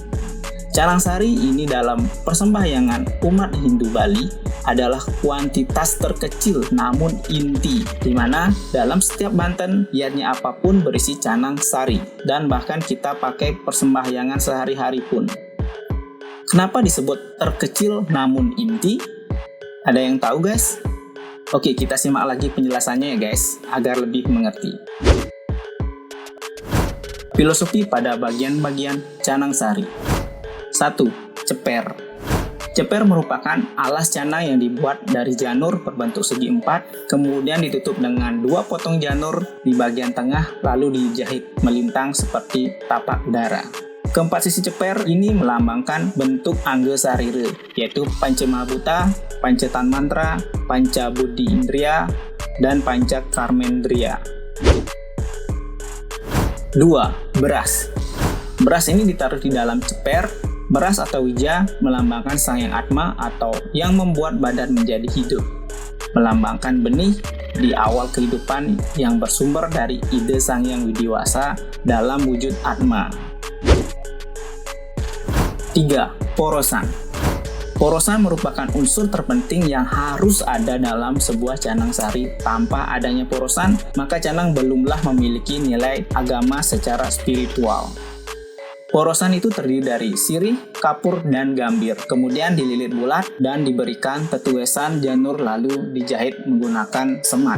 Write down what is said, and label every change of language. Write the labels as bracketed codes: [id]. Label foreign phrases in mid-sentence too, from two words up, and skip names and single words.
[id] Canang Sari ini dalam persembahyangan umat Hindu Bali adalah kuantitas terkecil namun inti, di mana dalam setiap banten biarnya apapun berisi canang sari dan bahkan kita pakai persembahyangan sehari-hari pun. Kenapa disebut terkecil namun inti? Ada yang tahu guys? Oke, kita simak lagi penjelasannya ya guys, agar lebih mengerti. Filosofi pada bagian-bagian canang sari. 1. Ceper. Ceper merupakan alas canang yang dibuat dari janur berbentuk segi 4, kemudian ditutup dengan 2 potong janur di bagian tengah, lalu dijahit melintang seperti tapak udara. Keempat sisi ceper ini melambangkan bentuk Angga Sarira, yaitu Panca Mahabhuta, Panca Tanmantra, Panca Buddhi Indriya, dan Panca Karmendriya. 2. Beras. Beras ini ditaruh di dalam ceper. Beras atau wija melambangkan Sang Yang Atma atau yang membuat badan menjadi hidup. Melambangkan benih di awal kehidupan yang bersumber dari ide Sang Yang Widiwasa dalam wujud Atma. 3. Porosan. Porosan merupakan unsur terpenting yang harus ada dalam sebuah canang sari. Tanpa adanya porosan, maka canang belumlah memiliki nilai agama secara spiritual. Porosan itu terdiri dari sirih, kapur, dan gambir. Kemudian dililit bulat dan diberikan tetuesan janur lalu dijahit menggunakan semat.